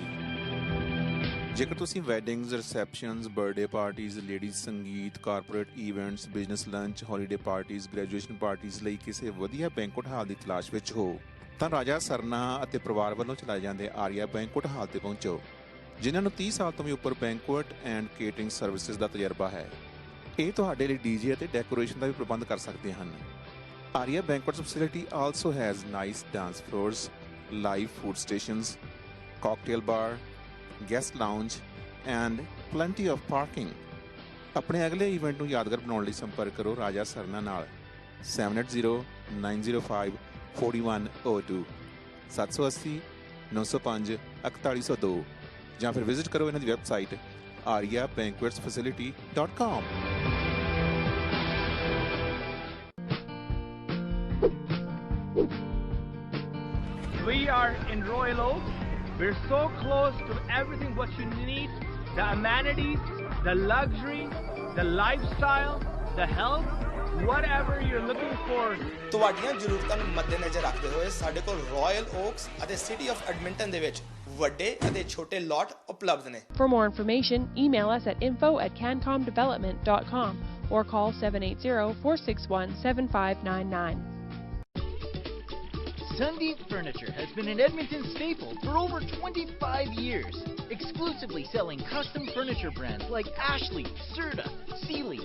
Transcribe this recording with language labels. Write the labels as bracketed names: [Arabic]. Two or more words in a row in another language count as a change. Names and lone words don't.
[Punjabi] ਜੇਕਰ ਤੁਸੀਂ [English] weddings, receptions, birthday parties, ladies [Punjabi] ਸੰਗੀਤ, [English] corporate events, business lunch, holiday parties, graduation parties [Punjabi] ਲਈ ਕਿਸੇ ਵਧੀਆ [English] banquet hall [Punjabi] ਦੀ ਤਲਾਸ਼ ਵਿੱਚ ਹੋ ਤਾਂ ਰਾਜਾ ਸਰਨਾ ਅਤੇ ਪਰਿਵਾਰ ਵੱਲੋਂ ਚਲਾਏ ਜਾਂਦੇ ਆਰੀਆ ਬੈਂਕੁਐਟ ਹਾਲ ਤੇ ਪਹੁੰਚੋ, ਜਿਨ੍ਹਾਂ ਨੂੰ 30 ਸਾਲ ਤੋਂ ਵੀ ਉੱਪਰ [English] banquet and catering services [Punjabi] ਦਾ ਤਜਰਬਾ ਹੈ। ਇਹ ਤੁਹਾਡੇ ਲਈ ਡੀਜੇ ਅਤੇ ਡੈਕੋਰੇਸ਼ਨ ਦਾ ਵੀ ਪ੍ਰਬੰਧ ਕਰ ਸਕਦੇ ਹਨ। [English] Aria Banquets Facility also has nice dance floors, live food stations, cocktail bar, guest lounge and plenty of parking। [Punjabi] ਆਪਣੇ ਅਗਲੇ ਇਵੈਂਟ ਨੂੰ ਯਾਦਗਾਰ ਬਣਾਉਣ ਲਈ ਸੰਪਰਕ ਕਰੋ ਰਾਜਾ ਸਰਨਾ ਨਾਲ 7809054102 780 905 4102 ਜਾਂ ਫਿਰ ਵਿਜ਼ਿਟ ਕਰੋ ਇਹਨਾਂ ਦੀ ਵੈਬਸਾਈਟ ariabanquetsfacility.com। [English] We are in Royal Oak. We're so close to everything what you need, the amenities, the luxury, the lifestyle, the health, whatever you're looking for. [Punjabi] ਤੁਹਾਡੀਆਂ ਜ਼ਰੂਰਤਾਂ ਨੂੰ ਮੱਦੇਨਜ਼ਰ ਰੱਖਦੇ ਹੋਏ ਸਾਡੇ ਕੋਲ ਰਾਇਲ ਓਕਸ ਅਤੇ ਸਿਟੀ ਆਫ ਐਡਮਿੰਟਨ ਦੇ ਵਿੱਚ ਵੱਡੇ ਅਤੇ ਛੋਟੇ ਲੋਟ ਉਪਲਬਧ ਨੇ। [English] For more information, email us at info@cancomdevelopment.com or call 780-461-7599. Sundeep Furniture has been an Edmonton staple for over 25 years, exclusively selling custom furniture brands like Ashley, Serta, Sealy.